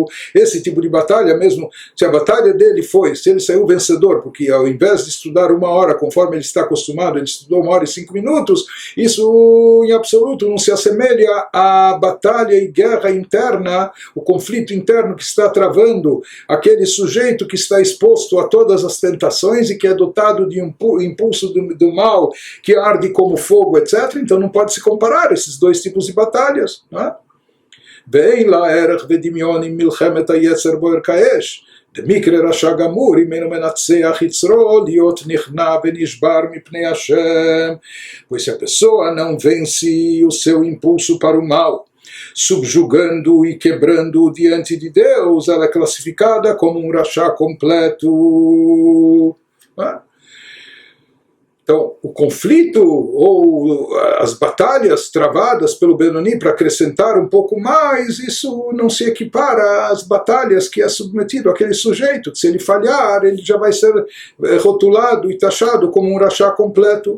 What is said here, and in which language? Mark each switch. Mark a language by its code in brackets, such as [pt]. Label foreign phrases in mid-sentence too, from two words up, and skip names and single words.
[pt] Esse tipo de batalha mesmo, se a batalha dele foi, se ele saiu vencedor, porque ao invés de estudar 1 hora, conforme ele está acostumado, ele estudou 1 hora e 5 minutos, isso em absoluto não se assemelha à batalha e guerra interna, o conflito interno que está travando aquele sujeito que está exposto a todas as tentações e que é dotado de um impulso do mal que arde como fogo, etc. Então não pode se comparar esses dois tipos de batalhas. [he] ואין לה ערך ודמיון עם מלחמת היצר בוער כאש. דמקרה רשע גמור, אם אינו מנצח יצרו, להיות נכנע ונשבר מפני השם. [pt] Pois se a pessoa não vence o seu impulso para o mal, subjugando e quebrando diante de Deus, ela é classificada como um rachá completo. Então, o conflito ou as batalhas travadas pelo Benoni para acrescentar um pouco mais, isso não se equipara às batalhas que é submetido aquele sujeito, que se ele falhar, ele já vai ser rotulado e taxado como um rachá completo.